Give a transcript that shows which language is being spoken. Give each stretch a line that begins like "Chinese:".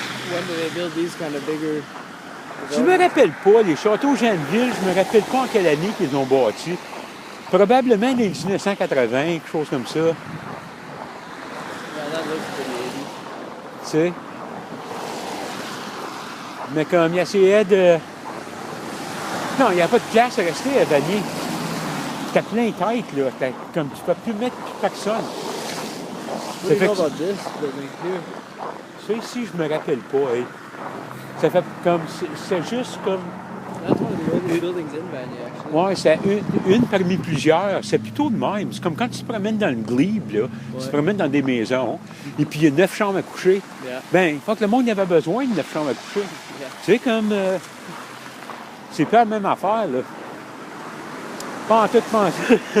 English: When do they build these kind of bigger?
French: Je me rappelle pas, les châteaux Jeanneville, je me rappelle pas en quelle année qu'ils ont bâti. Probablement les 1980, quelque chose comme ça.
English: Yeah, that looks pretty 80s.
French: Tu sais. Mais comme il essayait de. Non, il n'y a pas de place à rester à Vanier. C'était plein de tête, là. Comme tu ne peux plus mettre plus personne.
English: What do you know about this building here?
French: Ça ici, je me rappelle pas. Hey. Ça fait comme... C'est juste comme...
English: That's one of the oldest buildings in Vanier, actually.
French: Ouais, c'est une parmi plusieurs. C'est plutôt de même. C'est comme quand tu te promènes dans le glebe, là. Tu te promènes dans des maisons, et puis il y a 9 chambres à coucher.
English: Yeah.
French: Ben, il faut que le monde y avait besoin de 9 chambres à coucher.
English: Yeah.
French: Tu sais, comme... c'est pas la même affaire, là. Pas en tout penser.